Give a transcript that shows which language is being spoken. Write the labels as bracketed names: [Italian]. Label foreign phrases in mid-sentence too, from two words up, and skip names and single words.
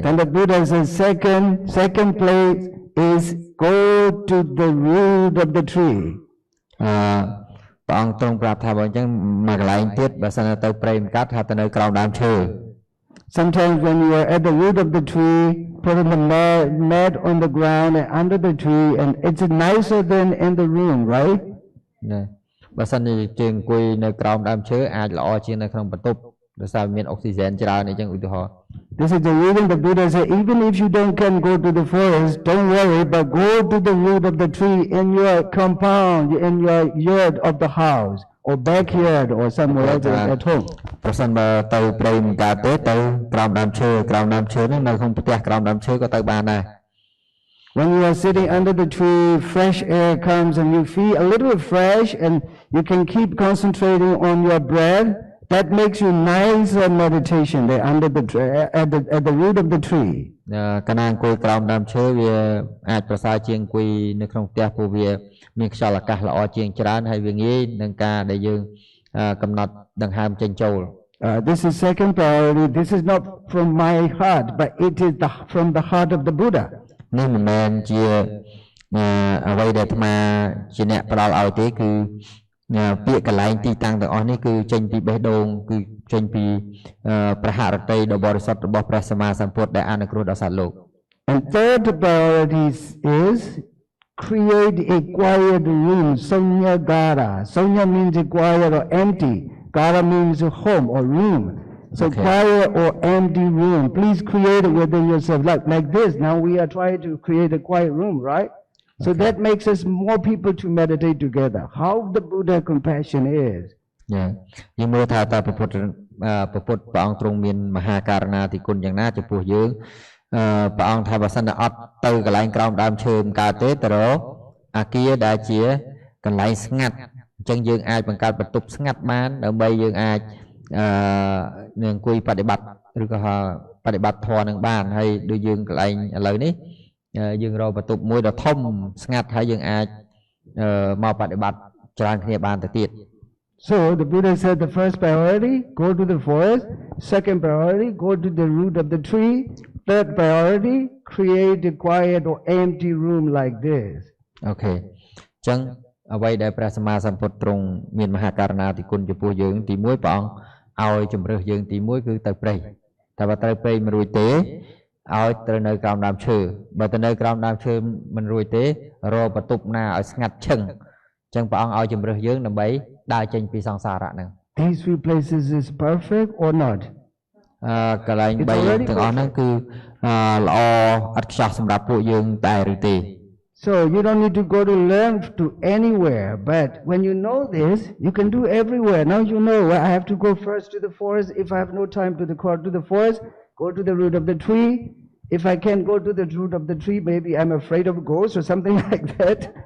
[English] Then the Buddha says second place is go to the root of the tree. [Khmer] ព្រះអង្គទ្រង់ប្រាប់ថាបើអញ្ចឹងមកកន្លែងទៀតបើសិនទៅព្រៃមិនកើតថាទៅនៅក្រោមដើមឈើ [English] Sometimes when you are at the root of the tree, put in the mat on the ground and under the tree, and it's nicer than in the room, right? [Khmer] ណាបើសិនជាជើងអង្គុយនៅក្រោមដើមឈើអាចល្អជាងនៅក្នុងបន្ទប់ដោយសារមានអុកស៊ីហ្សែនច្រើនអញ្ចឹងឧទាហរណ៍ [English] This is the reason the Buddha said, even if you can go to the forest, don't worry, but go to the root of the tree in your compound, in your yard of the house, or backyard, or somewhere else at home. [Khmer] ប្រសិនបើទៅព្រៃមិនកើតទេទៅក្រោមដើមឈើហ្នឹងនៅក្នុងផ្ទះក្រោមដើមឈើក៏ទៅបានដែរ [English] When you are sitting under the tree, fresh air comes and you feel a little fresh and you can keep concentrating on your breath. That makes you nice meditation there under the at the root of the tree. [Khmer] កាលណាអង្គុយក្រោមដើមឈើវាអាចប្រសើរជាងអង្គុយនៅក្នុងផ្ទះព្រោះវាមានខ្យល់អាកាសល្អជាងច្រើនហើយវាងាយនឹងការដែលយើងកំណត់ដង្ហើមចេញចូល [English] This is second priority. This is not from my heart, but it is from the heart of the Buddha. [Khmer] នេះមិនមែនជាអ្វីដែលអាត្មាជាអ្នកផ្ដល់ឲ្យទេគឺពាក្យកន្លែងទីតាំងទាំងអស់នេះគឺចេញពីបេះដូងគឺចេញពីព្រះហឫទ័យដ៏បរិសុទ្ធរបស់ព្រះសម្មាសម្ពុទ្ធដែលអនុគ្រោះដល់សត្វលោក [English] And third priority is create a quiet room, Sonya Gara. Sonya means a quiet or empty. Gara means a home or room. So quiet or empty room. Please create it within yourself like this. Now we are trying to create a quiet room, right? So that makes us more people to meditate together. How the Buddha compassion is. [Khmer] យើងមើលថាតើព្រះពុទ្ធព្រះអង្គទ្រង់មានមហាករុណាធិគុណយ៉ាងណាចំពោះយើងព្រះអង្គថាបើសិនតែអត់ទៅកន្លែងក្រោមដើមឈើមិនកើតទេទៅរកអាគារដែលជាកន្លែងស្ងាត់អញ្ចឹងយើងអាចបង្កើតបន្ទប់ស្ងាត់បានដើម្បីយើងអាចនឹងអង្គុយបដិបត្តិឬក៏បដិបត្តិធម៌នឹងបានហើយដូចយើងកន្លែងឥឡូវនេះយើងរកបន្ទប់មួយដ៏ធំស្ងាត់ហើយយើងអាចមកបដិបត្តិច្រើនគ្នាបានទៅទៀត [English] So the Buddha said the first priority, go to the forest. Second priority, go to the root of the tree. Third priority, create a quiet or empty room like this. Okay. [Khmer] អញ្ចឹងអ្វីដែលព្រះសម្មាសម្ពុទ្ធទ្រង់មានមហាករុណាធិគុណចំពោះយើងទី1ព្រះអង្គឲ្យជំរើសយើងទី1គឺទៅព្រៃតែបើត្រូវព្រៃមិនរួចទេឲ្យត្រូវនៅក្រោមដើមឈើបើទៅនៅក្រោមដើមឈើមិនរួចទេរកបន្ទប់ណាឲ្យស្ងាត់ឈឹងអញ្ចឹងព្រះអង្គឲ្យជំរឿសយើងដើម្បីដើរចេញពីសង្សារៈហ្នឹង [English] These three places is perfect or not? [Khmer] កន្លែង3ទាំងអស់ហ្នឹងគឺល្អឥតខ្ចោះសម្រាប់ពួកយើងតែឬទេ [English] So you don't need to go to learn to anywhere, but when you know this, you can do everywhere. Now you know I have to go first to the forest. If I have no time to the forest, go to the root of the tree. If I can't go to the root of the tree, maybe I'm afraid of ghosts or something like that.